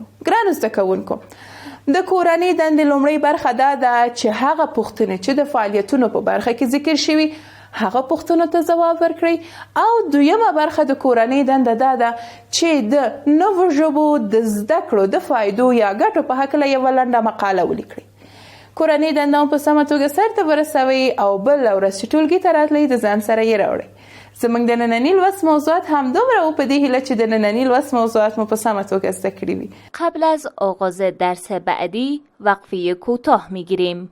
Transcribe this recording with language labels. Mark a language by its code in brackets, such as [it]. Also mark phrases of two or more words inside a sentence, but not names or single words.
[ps] ګرانو زده کوونکو، د کورنۍ دندې لومړی برخه دا ده چې هغه پوښتنې چې د فعالیتونو په برخه کې ذکر شوي هغه پوښتنو ته ځواب ورکړئ، او دویمه برخه د کورنۍ دنده دا ده چې د نوو ژبو د زده کړو د فایدو یا ګټو په هکله یوه لنډه مقاله ولیکئ. کورنۍ دنده په سمه توګه سرته ورسوئ او بله ورځ چې ټولګي ته راتلئ د ځان سره یې راوړئ. زموږ د ننني لوست موضوعات هم دومره و په دې هیله چې د ننني لوست موضوعات مو په سمه توګه زده کړي وي. [fa] قبل از آغاز درس بعدی وقفه کوتاه میگیریم.